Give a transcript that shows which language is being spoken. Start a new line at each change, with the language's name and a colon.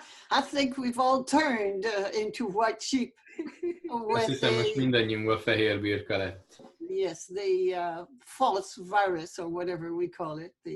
English: I think we've all turned into white sheep.
Hungarian: Azt hiszem, most mindannyiunkban fehér birka lett.
English: Yes, the false virus, or whatever we call it.